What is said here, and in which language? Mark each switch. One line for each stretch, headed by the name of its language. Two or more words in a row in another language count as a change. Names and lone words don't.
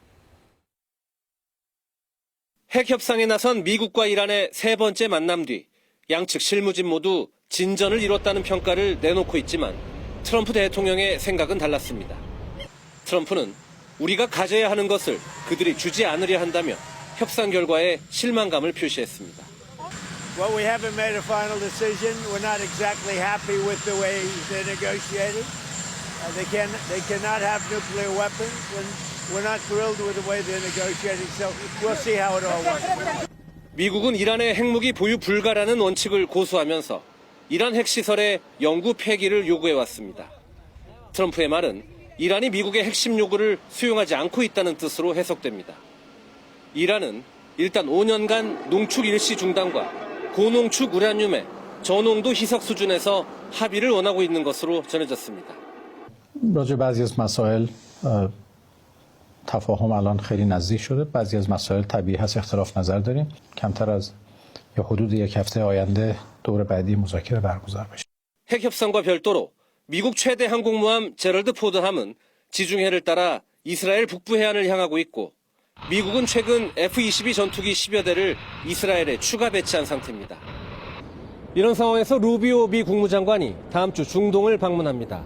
Korean: 핵 협상에 나선 미국과 이란의 세 번째 만남 뒤 양측 실무진 모두 진전을 이뤘다는 평가를 내놓고 있지만 트럼프 대통령의 생각은 달랐습니다. 트럼프는 우리가 가져야 하는 것을 그들이 주지 않으려 한다며 협상 결과에 실망감을 표시했습니다.
English: Well, we haven't made a final decision. We're not exactly happy with the way they're negotiating. They cannot have nuclear weapons, and we're not thrilled with the way they're negotiating. So we'll see how it all works.
Korean: 미국은 이란의 핵무기 보유 불가라는 원칙을 고수하면서 이란 핵시설의 영구 폐기를 요구해왔습니다. 트럼프의 말은 이란이 미국의 핵심 요구를 수용하지 않고 있다는 뜻으로 해석됩니다. 이란은 일단 5년간 농축 일시 중단과 고농축 우라늄의 저농도 희석 수준에서 합의를 원하고 있는 것으로 전해졌습니다.
Persian: راجع بعضی از مسائل تفاهم الان خیلی نزدیک شده. بعضی از مسائل طبیعی هست اختلاف نظر داریم. کمتر از یا حدود یک هفته آینده دور بعدی مذاکره برگزار بشه.
Korean: 핵 협상과 별도로 미국 최대 항공모함 제럴드 포드함은 지중해를 따라 이스라엘 북부 해안을 향하고 있고 미국은 최근 F-22 전투기 10여 대를 이스라엘에 추가 배치한 상태입니다. 이런 상황에서 루비오 미 국무장관이 다음 주 중동을 방문합니다.